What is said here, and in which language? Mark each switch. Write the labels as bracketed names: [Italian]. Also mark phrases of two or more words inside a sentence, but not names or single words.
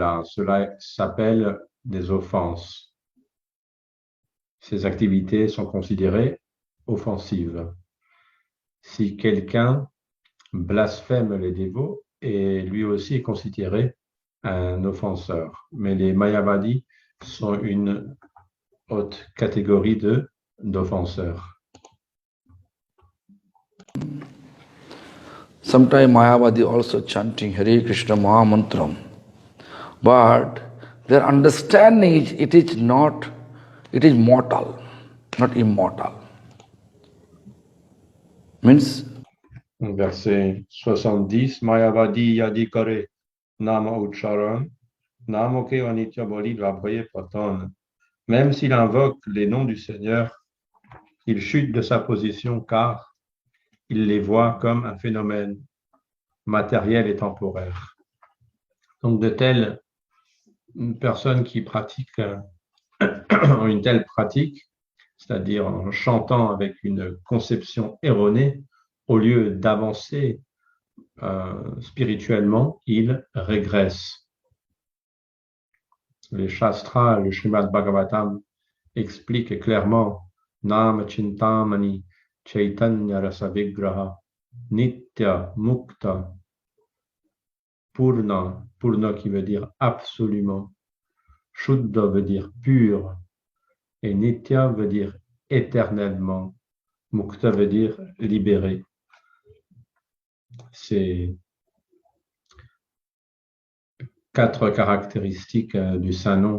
[French] Cela s'appelle des offenses. Ces activités sont considérées offensives. Si quelqu'un blasphème les dévots, est lui aussi considéré un offenseur. Mais les Mayavadis sont une haute catégorie d'offenseurs. [English] Sometimes Mayavadi also chanting Hare Krishna Mahamantram, but their understanding is it is mortal, not immortal. Means [French] Verset 70, [Bangla] মায়াবাদী যদিকরে নাম উচ্চারণ, নামকে অনিত্য বলি ভাবয়ে পতন. [French] Même s'il invoque les noms du Seigneur, il chute de sa position car il les voit comme un phénomène matériel et temporaire. Donc de telles personnes qui pratiquent une telle pratique, c'est-à-dire en chantant avec une conception erronée, au lieu d'avancer spirituellement, ils régressent. Les Shastras, le Srimad Bhagavatam explique clairement [Sanskrit] नाम चिन्तामणि चैतन्य रस विग्रह नित्य मुक्त पूर्ण, [French] Purna qui veut dire absolument, Shuddha veut dire pur, et Nitya veut dire éternellement, Mukta veut dire libéré. C'est 4 caractéristiques du Saint-Nom.